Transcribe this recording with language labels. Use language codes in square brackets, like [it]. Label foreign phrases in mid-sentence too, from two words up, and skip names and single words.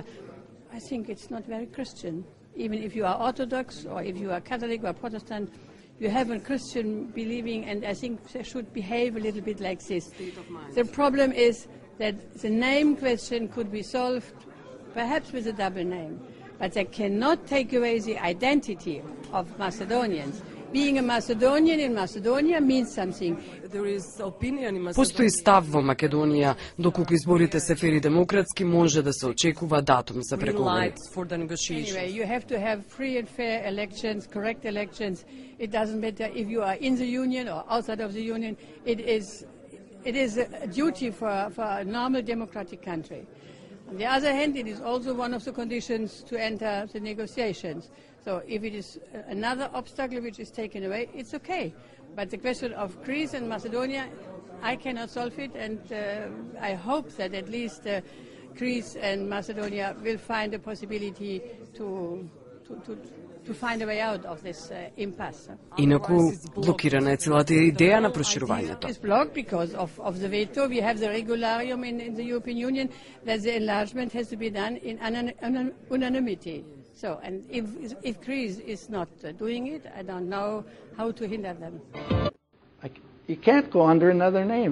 [en] I think it's not very Christian. Even if you are Orthodox or if you are Catholic or Protestant, you have a Christian believing, and I think they should behave a little bit like this. The problem is that the name question could be solved perhaps with a double name, but they cannot take away the identity of Macedonians. being a Macedonian in Macedonia means something. [mk] Постои став во Македонија, доколку изборите се фер и демократски, може да се очекува датум за преговори. [en] Anyway, you have to have free and fair elections, correct elections. It doesn't matter if you are in the union or outside of the union. It is a duty for a normal democratic country. On the other hand, it is also one of the conditions to enter the negotiations. So if it is another obstacle which is taken away, it's okay. But the question of Greece and Macedonia, I cannot solve it, and I hope that at least Greece and Macedonia will find a possibility to find a way out of this impasse. [mk] Инаку блокирана е целата идеја на проширувањето. [en] It's blocked because of the veto. We have the regularium in the European Union that the enlargement has to be done in unanimity. So, and if Greece is not doing it, I don't know how to hinder them. You can't go under another name.